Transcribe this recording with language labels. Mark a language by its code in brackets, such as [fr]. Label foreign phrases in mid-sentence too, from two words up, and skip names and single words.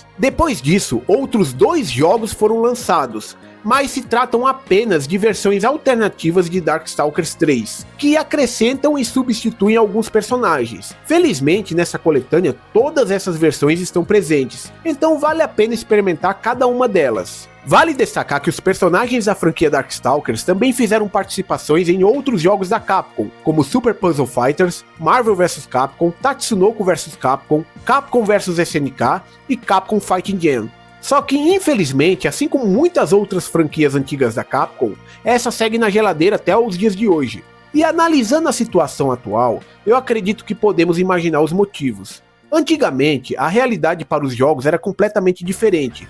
[pt] Depois disso, outros 2 jogos foram lançados, mas se tratam apenas de versões alternativas de Darkstalkers 3, que acrescentam e substituem alguns personagens. Felizmente, nessa coletânea, todas essas versões estão presentes, então vale a pena experimentar cada uma delas. Vale destacar que os personagens da franquia Darkstalkers também fizeram participações em outros jogos da Capcom, como Super Puzzle Fighters, Marvel vs Capcom, Tatsunoko vs Capcom, Capcom vs SNK e Capcom Fighting Gen. Só que, infelizmente, assim como muitas outras franquias antigas da Capcom, essa segue na geladeira até os dias de hoje. E analisando a situação atual, eu acredito que podemos imaginar os motivos. Antigamente, a realidade para os jogos era completamente diferente.